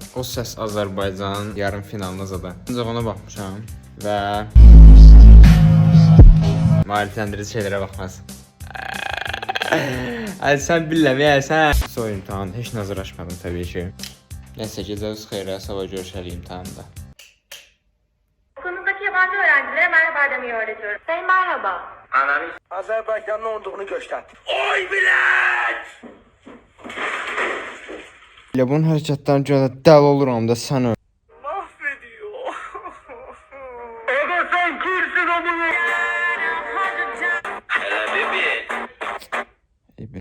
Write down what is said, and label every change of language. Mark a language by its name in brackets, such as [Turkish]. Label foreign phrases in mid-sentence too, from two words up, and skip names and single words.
[Azerbaijani] O Səs Azərbaycan yarım finalına zada. Ancaq ona baxmışam və maarifləndirici şeylərə baxmaz. Ay sən bilirəm ya, sən. Son imtahan, heç nazaraşmadım təbii ki. [Turkish] Neyse geceniz [Azerbaijani] xeyrə, sabah görüşərik imtahanda. [Turkish] Okulumuzdaki yabancı öğrencilere merhaba demeyi öğretiyorum. Sayın merhaba. Ananı Azerbaycan'ın olduğunu göster. Oy bilet! [Azerbaijani] Elə bunun hərəkətlərini görə dəl oluram da sən öl. [Turkish] Mahvediyor. Ega sen kimsin amına? Hele bebeğim.